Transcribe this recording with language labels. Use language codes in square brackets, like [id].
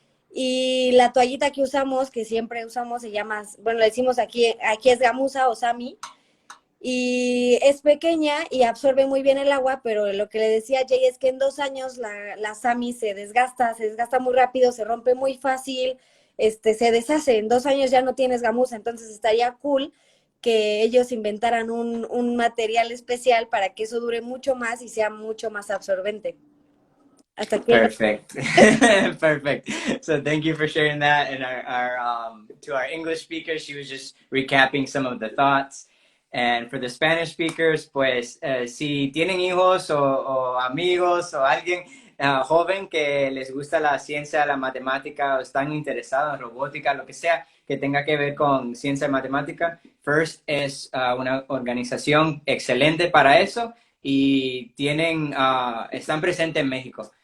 [es] Y la toallita que usamos, que siempre usamos, se llama, bueno, le decimos aquí es gamuza o sami, y es pequeña y absorbe muy bien el agua, pero lo que le decía a Jay es que en 2 años la Sami se desgasta muy rápido, se rompe muy fácil, se deshace. En 2 años ya no tienes gamuza, entonces estaría cool que ellos inventaran un material especial para que eso dure mucho más y sea mucho más absorbente. Hasta aquí el... [en] Perfect. Perfect. So thank you for sharing that. And to our English speakers, she was just recapping some of the thoughts. And for the Spanish speakers, [es] pues si tienen hijos o amigos o alguien joven que les gusta la ciencia, la matemática o están interesados en robótica, lo que sea que tenga que ver con ciencia y matemática, FIRST es una organización excelente para eso y están presentes en México.